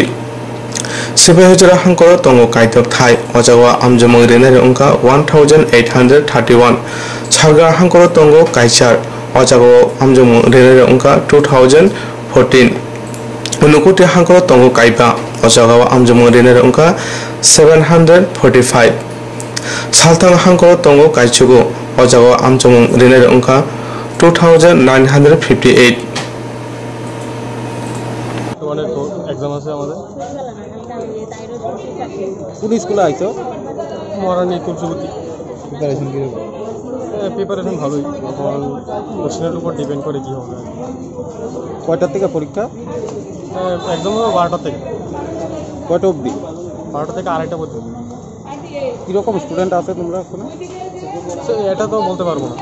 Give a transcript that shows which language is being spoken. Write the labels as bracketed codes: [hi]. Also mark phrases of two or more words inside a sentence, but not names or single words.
[trp] Sibehujara Hangoro Tongo Kaidok Thai Ojawa Amjomuni Unka 1,831 Chaga Hangoro Tongo Kaichar Ojago Amjomu Rene Unka 2014 Unukuti Hankoro Tongo Kaiba Ojago Amjomu Rene Unka 745 Saltang Hankoro Tongo Kaichugo Ojago Amjomu Rene Unka 2958 [bn] এক্সাম আছে আমাদের কোন স্কুলে আইছো মহারানী তুলসীবতী প্রিপারেশন কি প্রিপারেশন ভালোই এখন কোশ্চেনের উপর ডিপেন্ড করে কি হবে কয়টা থেকে পরীক্ষা এক্সাম হবে 12টা থেকে কয়টা অবধি 12টা থেকে আড়াইটা পর্যন্ত কীরকম স্টুডেন্ট আছে তোমরা এখন এটা তো বলতে পারবো না